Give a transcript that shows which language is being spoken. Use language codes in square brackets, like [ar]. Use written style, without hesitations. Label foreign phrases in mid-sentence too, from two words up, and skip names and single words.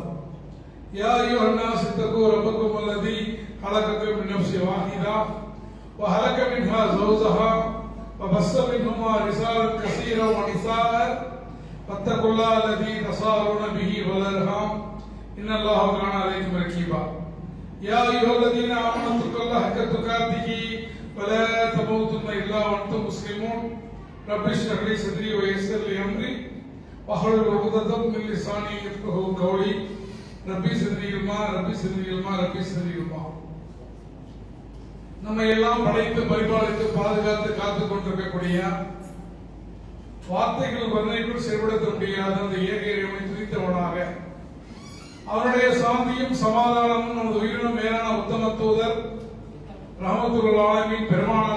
[ar] يا أيها الناس اتقوا ربكم الذي خلقكم من نفس واحدة وخلق منها زوجها وبث منهما رجالا كثيرا ونساء واتقوا الله الذي تساءلون به والأرحام إن الله كان عليكم رقيبا. يا أيها الذين آمنوا اتقوا الله حق تقاته ولا تموتن إلا وأنتم مسلمون. رب اشرح لي صدري ويسر لي أمري واحلل عقدة من لساني يفقهوا قولي. [ta] ரப்பி சிறுநீர் நம்ம எல்லாம் படைத்து பரிபாலித்து பாதுகாத்து காத்துக் கொண்டிருக்கக்கூடிய வார்த்தைகள் வர்ணைக்குள் செயல்படுத்த முடியாத அந்த ஏக இறைவனை துதித்தவனாக அவருடைய சாந்தியும் சமாதானமும் நமது உயிரினும் மேலான உத்தம தூதர் [ar] رحمة العالمين [ta] பெருமானார்